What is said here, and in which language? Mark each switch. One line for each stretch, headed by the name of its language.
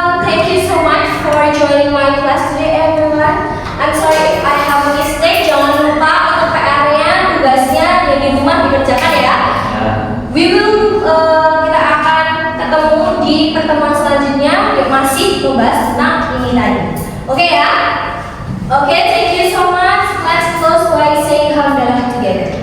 English: Thank you so much for joining my class today, everyone. I'm sorry if I have a mistake.
Indonesian: Jangan lupa untuk PR-nya, tugasnya yang di rumah dikerjakan ya.
English: We will,
Indonesian: kita akan ketemu di pertemuan selanjutnya yang masih membahas tentang ini tadi.
English: Oke ya? Oke, thank you so much. Let's close by saying alhamdulillah together.